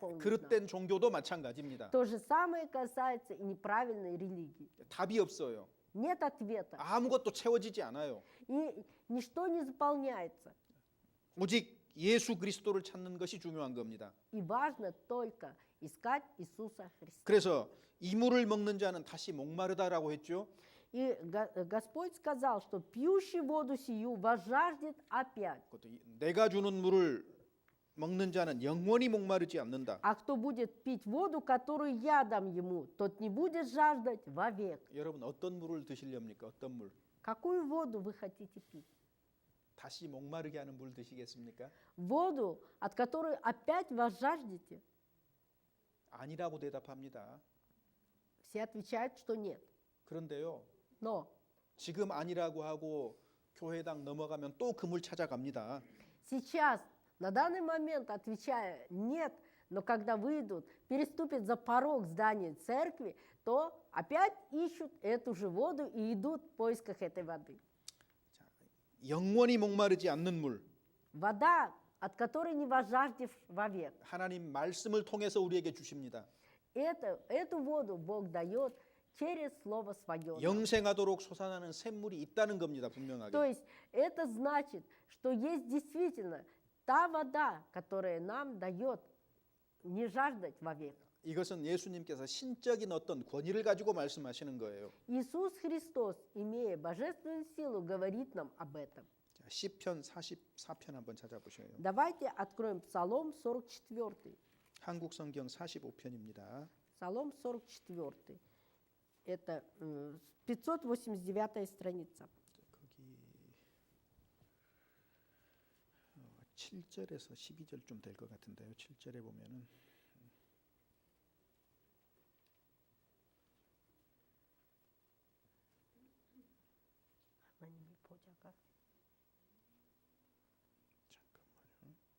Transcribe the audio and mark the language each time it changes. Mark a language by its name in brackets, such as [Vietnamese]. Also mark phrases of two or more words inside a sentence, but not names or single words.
[Russian] нас. [Korean] 그릇된 종교도 마찬가지입니다. [Russian] То же самое касается и неправильной религии. [Korean] 답이 없어요. [Russian] Нет ответа, [Korean] 아무것도 채워지지 않아요. [Russian] и ничто не заполняется. [Korean] 오직 예수 그리스도를 찾는 것이 중요한 겁니다. [Russian] И важно только искать Иисуса Христа. [Korean] 그래서 이물을 먹는 자는 다시 목마르다라고 했죠. [Russian] И Господь сказал, что пьющий воду сию возжаждет опять. [Korean] 그것도 내가 주는 물을 먹는 자는 영원히 목마르지 않는다. [Russian] А кто будет пить воду, которую я дам ему, тот не будет жаждать вовек. [Korean] 여러분 어떤 물을 드시렵니까? 어떤 물? [Russian] Какую воду вы хотите пить? [Korean] 다시 목마르게 하는 물 드시겠습니까? [Russian] Воду, от которой опять возжаждете? [Korean] 아니라고 대답합니다. [Russian] Все отвечают, что нет. [Korean] 그런데요. [Russian] Но [Korean] 지금 아니라고 하고 교회당 넘어가면 또 그 물 찾아갑니다. [Russian] сейчас, на данный момент, отвечая нет, но когда выйдут, переступят за порог здания церкви, то опять ищут эту же воду и идут в поисках этой воды. [Korean] 영원히 목마르지 않는 물. [Russian] Вода, от которой не возжаждешь вовек. [Korean] 하나님 말씀을 통해서 우리에게 주십니다. [Russian] Эту воду Бог дает через Слово Свое. [Korean] 영생하도록 솟아나는 샘물이 있다는 겁니다. 분명하게. [Russian] То есть это значит, что есть действительно та вода, которая нам дает не жаждать вовек. [Korean] 이것은 예수님께서 신적인 어떤 권위를 가지고 말씀하시는 거예요. [Russian] Иисус Христос, имея божественную силу, говорит нам об этом. [Korean] 자, 시편 44편 한번 찾아보셔요. [Russian] Давайте откроем Псалом 44. [Korean] 한국 성경 45편입니다. [Russian] Псалом 44. Это 589 страница. [Korean] 거기 7절에서 12절쯤 될 것 같은데요. 7절에 보면은 잠깐만요.